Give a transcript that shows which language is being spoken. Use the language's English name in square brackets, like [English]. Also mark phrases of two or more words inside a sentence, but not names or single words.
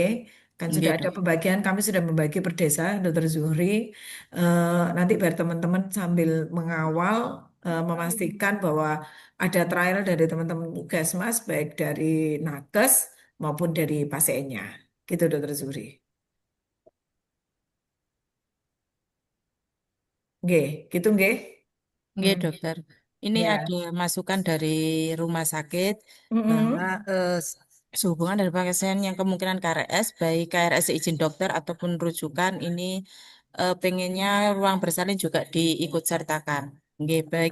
[Indonesian] Kan sudah Nggih, ada dok. pembagian, kami sudah membagi per desa, Dokter Zuhri. Nanti biar teman-teman sambil mengawal, memastikan bahwa ada trial dari teman-teman Puskesmas, baik dari nakes maupun dari pasiennya. Gitu, Dokter Zuri. Nggih, gitu nggih. Nggih, Hmm. dokter. Ini Ya. ada masukan dari rumah sakit bahwa Mm-mm. sehubungan dari pasien yang kemungkinan KRS, baik KRS izin dokter ataupun rujukan, ini pengennya ruang bersalin juga diikut sertakan. Nggih, baik.